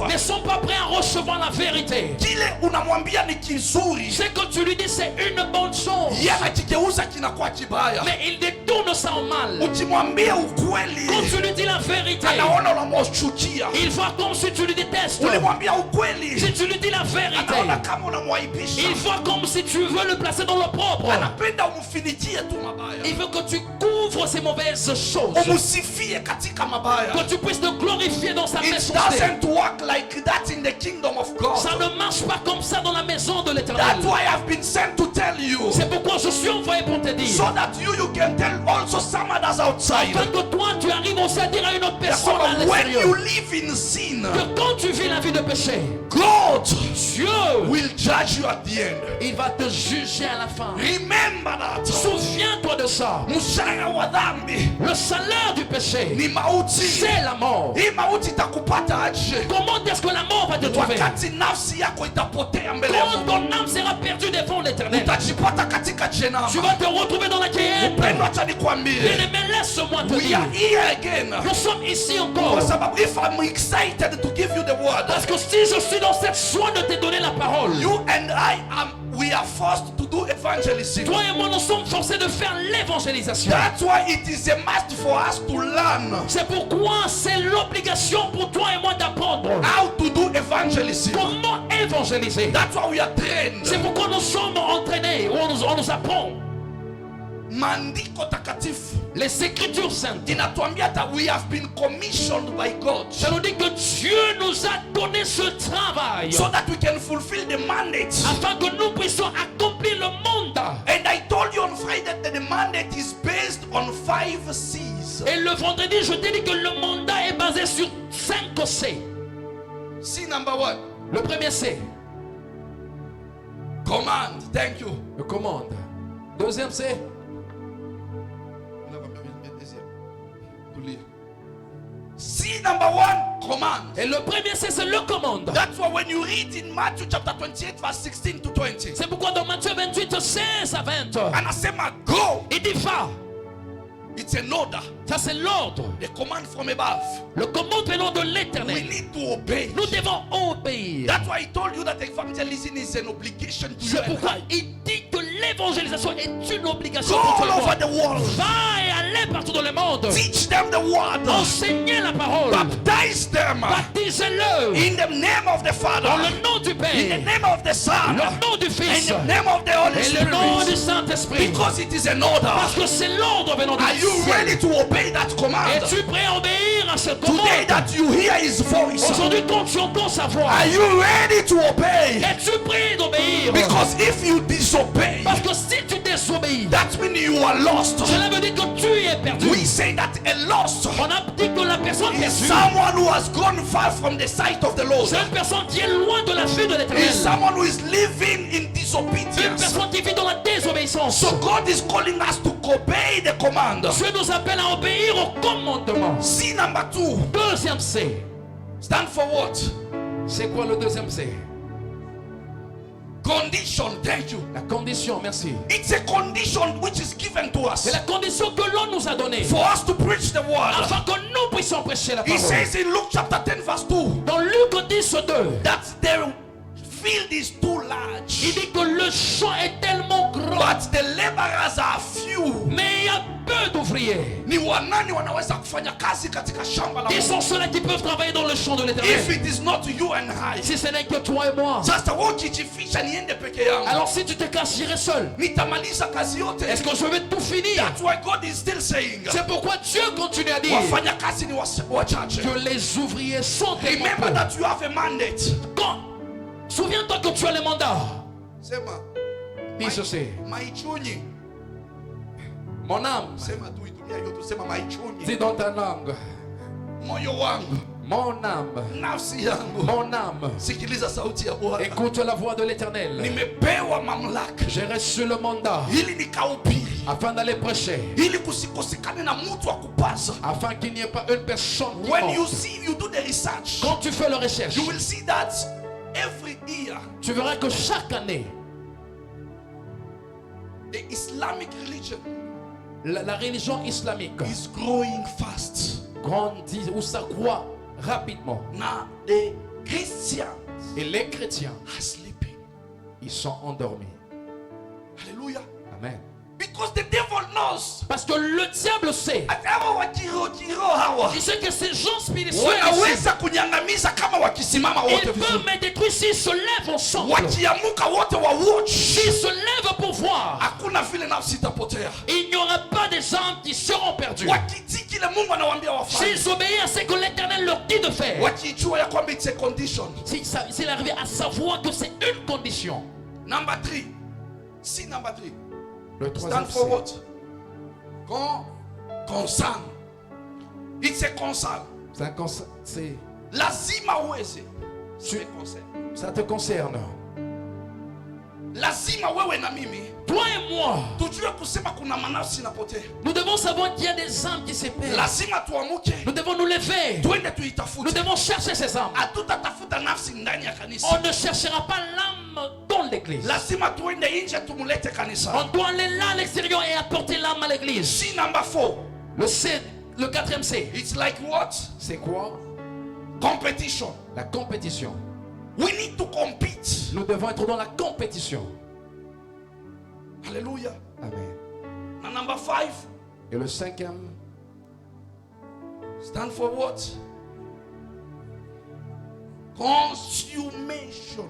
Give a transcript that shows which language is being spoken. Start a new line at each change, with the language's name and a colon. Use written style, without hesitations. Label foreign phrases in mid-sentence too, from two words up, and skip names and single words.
French: ne sont pas prêts à recevoir la vérité?
Swahili: Kile unamwambia ni kizuri,
French: Ce que tu lui dis, c'est une bonne chose,
Swahili: yeye anakigeuza kinakuwa kibaya.
French: mais il détourne ça en mal.
Swahili: Ukimwambia ukweli,
French: Quand tu lui dis la vérité,
Swahili: anaona unamchukia.
French: il voit comme si tu lui détestes.
Swahili: Ulimwambia ukweli,
French: Si tu lui dis la vérité,
Swahili: anaona kama unamwaibisha.
French: il voit comme si tu veux le placer dans l'opprobre.
Swahili: Anapenda umfinitie tu mabaya,
French: Il veut que tu couvres ces mauvaises choses,
Swahili: umusifie katika mabaya.
French: que tu puisses te glorifier dans sa
English: It
French: méchanceté.
English: doesn't work like that in the kingdom of
French: Ça
English: God.
French: ne marche pas comme ça dans la maison de l'Éternel.
English: That's why I've been sent to tell you,
French: C'est pourquoi je suis envoyé pour te dire,
English: so that you can tell also some others outside,
French: afin que toi tu arrives aussi à dire à une autre personne à
English: that when you
French: l'extérieur,
English: live in sin,
French: que quand tu vis la vie de péché,
English: God
French: Dieu,
English: will judge you at the end.
French: il va te juger à la fin.
English: Remember that.
French: Souviens-toi de ça.
Swahili: Mshahara wa dhambi
French: Le salaire du péché,
Swahili: ni mauti.
French: c'est la mort.
Swahili: Hii mauti itakupata aje
French: Comment est-ce que la mort va te trouver?
Swahili: wakati nafsi yako itapotea mbele ya
French: Quand
Swahili: Mungu?
French: ton âme sera perdue devant l'Éternel,
Swahili: Utajipata katika jehanamu.
French: tu vas te retrouver dans la guerre.
Swahili: Mpendwa, acha nikwambie,
French: Bien-aimé, laisse-moi te
English: we
French: dire,
English: are here again.
French: nous sommes ici
Swahili: Kwa
French: encore.
English: sababu if I'm excited to give you the word,
French: Parce que si je suis dans cette joie de te donner la parole,
English: you and we are forced to do evangelism.
French: toi et moi nous sommes forcés de faire l'évangélisation.
English: That's why it is a must for us to learn
French: C'est pourquoi c'est l'obligation pour toi et moi d'apprendre
English: how to do evangelism.
French: comment évangéliser.
English: That's why we are trained.
French: C'est pourquoi nous sommes entraînés, on nous apprend.
Swahili: Maandiko takatifu
French: Les Écritures saintes,
English: inatuambia that we have been commissioned by God
French: ça nous dit que Dieu nous a donné ce travail
English: so that we can fulfill the mandate.
French: afin que nous puissions accomplir le mandat.
English: And I told you on Friday that the mandate is based on 5 C's.
French: Et le vendredi, je t'ai dit que le mandat est basé sur 5 C.
English: C number 1,
French: Le premier C,
English: command. Thank you.
French: le commande. Deuxième C,
English: C number 1, command.
French: et le premier C, c'est le commande.
English: That's why when you read in Matthew chapter 28 verse 16 to 20,
French: C'est pourquoi dans Matthieu 28, 16 à 20,
Swahili: anasema go.
French: il dit va.
English: It's an order,
French: Ça c'est l'ordre.
English: a command from above.
French: Le commande venant de
English: We
French: l'Éternel.
English: need to obey.
French: Nous devons obéir.
English: That's why I told you that evangelism is an obligation to you
French: C'est
English: and
French: pourquoi
English: I.
French: il dit que l'évangélisation est une obligation
English: Go
French: pour
English: all
French: toi et moi.
English: over the world.
French: Va et à allez partout dans le monde.
English: Teach them the word.
French: Enseignez la parole.
English: Baptize them
French: Baptisez-le
English: in the name of the Father,
French: dans le nom du
English: in the
French: Père,
English: name of the Son,
French: le nom du Fils
English: in the name of the Holy
French: et le nom du
English: Spirit.
French: Saint-Esprit.
English: Because it is an order.
French: Parce que c'est l'ordre venant du
English: Are you
French: ciel.
English: ready to obey that command?
French: Es-tu prêt à obéir à cette
English: Today
French: commande?
English: that you hear His voice,
French: Aujourd'hui, quand tu entends sa voix,
English: are you ready to obey?
French: es-tu prêt d'obéir?
English: Because if you disobey,
French: Parce que si tu désobéis,
English: that means you are lost.
French: cela veut dire que tu es perdu.
English: We say that a lost
French: On a dit que la personne
English: is
French: perdue,
English: someone who has gone far from the sight of the Lord.
French: c'est une personne qui est loin de la vue de
English: Is
French: l'Éternel.
English: someone who is living in
French: Une
English: disobedience.
French: personne qui vit dans la désobéissance.
English: So God is calling us to obey the command.
French: Dieu nous appelle à obéir au commandement.
English: C number 2.
French: Deuxième C.
English: Stand for what?
French: C'est quoi le deuxième C?
English: Condition. Thank you.
French: La condition, merci.
English: It's a condition which is given to us
French: C'est la condition que l'on nous a donnée
English: for us to preach the word.
French: afin que nous puissions prêcher la
English: He
French: parole.
English: says in Luke chapter 10 verse 2
French: Dans Luc 10:2,
English: that the field is too large,
French: il dit que le champ est tellement grand,
English: but the laborers are few.
French: mais il y a peu d'ouvriers.
Swahili: Ni wanani wanaweza kufanya kazi katika shamba la
French: Ils
Swahili: Mungu.
French: sont ceux-là qui peuvent travailler dans le champ de
English: If
French: l'Éternel.
English: it is not you and I,
French: Si ce n'est que toi et moi,
Swahili: sasa wewe ukijificha niende peke yangu,
French: alors si tu te casses, j'irai seul.
Swahili: nitamaliza kazi yote.
French: Est-ce que je vais tout finir?
English: That's why God is still saying
French: C'est pourquoi Dieu continue à dire
Swahili: wafanya kazi ni wachache.
French: que les ouvriers sont tellement
English: Remember
French: peu.
English: that you have a mandate.
French: Quand souviens-toi que tu as le mandat.
Swahili: Sema
French: Dis ceci. maichunyi. Mon âme,
Swahili: Sema tu itumia hiyo tu, sema maichunyi.
French: dis dans ta langue.
Swahili: Moyo wangu,
French: Mon âme,
Swahili: nafsi yangu,
French: mon âme,
Swahili: sikiliza sauti ya Bwana.
French: écoute la voix de l'Éternel.
Swahili: Nimepewa mamlaka
French: J'ai reçu le mandat
Swahili: ili nikahubiri,
French: afin d'aller prêcher,
Swahili: ili kusikosekane na mtu wa kupaza.
French: afin qu'il n'y ait pas une personne qui
English: When you
French: manque.
English: see, you do the research,
French: Quand tu fais la recherche,
English: you will see that every year
French: tu verras que chaque année,
English: the Islamic religion
French: la religion islamique
English: is growing fast.
French: grandit ou s'accroît rapidement.
English: Now the Christians
French: Et les chrétiens,
English: are sleeping.
French: ils sont endormis.
English: Hallelujah.
French: Amen.
English: Because the devil knows.
French: Parce que le diable sait.
Swahili: Hawa wakiroho hawa
French: Il sait que ces gens spirituels,
Swahili: wanaweza kunyangamiza kama wakisimama
French: ils
Swahili: wote
French: peuvent
Swahili: vizuri.
French: me détruire s'ils se lèvent ensemble.
Swahili: Wakiamuka wote wa watch.
French: S'ils se lèvent pour voir,
Swahili: Hakuna vile nafsi itapotea.
French: il n'y aura pas des âmes qui seront perdues.
Swahili: Wakitii kile Mungu anawaambia wafanye.
French: S'ils obéissent à ce que l'Éternel leur dit de faire.
Swahili: Wakijua ya kwamba
English: it's a condition.
French: S'il arrive à savoir que c'est une condition.
English: Number 3. See number 3.
French: Le troisième,
English: Stand for
French: c'est
English: what? Concern. It's a concern.
French: c'est
Swahili: Lazima uweze.
French: C'est
English: a concern.
French: ça te concerne.
Swahili: Lazima wewe na mimi
French: Toi et moi,
Swahili: tujue kusema kuna manafsi inapotea.
French: nous devons savoir qu'il y a des âmes qui se perdent.
Swahili: Lazima tuamuke.
French: Nous devons nous lever.
Swahili: Twende
French: Nous
Swahili: tuitafute.
French: devons chercher ces âmes.
Swahili: Hatutatafuta nafsi ndani ya kanisa.
French: On ne cherchera pas l'âme dans l'église.
Swahili: Lazima tuende nje tumulete kanisa.
French: On doit aller là à l'extérieur et apporter l'âme à l'église.
English: See number 4.
French: Le C, le quatrième C.
English: It's like what?
French: C'est quoi?
English: Competition.
French: La compétition.
English: We need to compete.
French: Nous devons être dans la compétition.
English: Hallelujah.
French: Amen.
English: And number 5.
French: Et le cinquième,
English: Stand for what? Consummation.